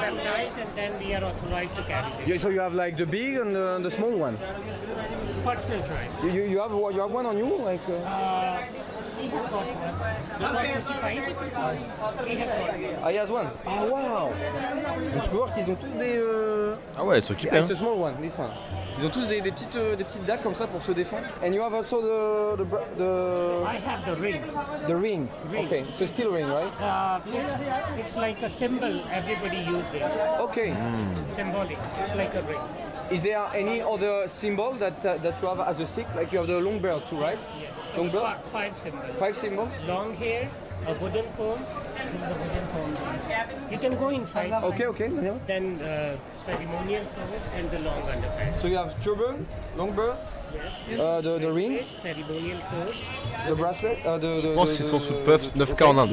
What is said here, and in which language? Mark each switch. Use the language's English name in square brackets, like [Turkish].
[English] baptized and then we are authorized to carry them. So you have like the big and the small one. Personal choice. You have one on you like. He has got one. The one who's fight, he has got one. Ah, he has one. Ah wow. [French] Donc tu peux voir qu'ils ont tous des. Ah ouais, ils s'occupent. [English] It's a small one, this one. [French] Ils ont tous des petites dagues comme ça pour se défendre. [English] And you have also the I have the ring. ring. Okay, so steel ring, right? It's like a symbol everybody uses it. Okay. Symbolic. It's like a ring. Is there any other symbol that you have as a Sikh? Like you have the long beard too, right? Yes. So Long beard? five symbols. 5 symbols? Long hair, a wooden comb. This is a wooden comb. You can go inside. Okay. Yeah. Then ceremonial sword and the long underpants. So you have turban, long beard, the ring, Ceremonial sword. the bracelet, [French] Je pense qu'ils sont sous puff 9K en Inde.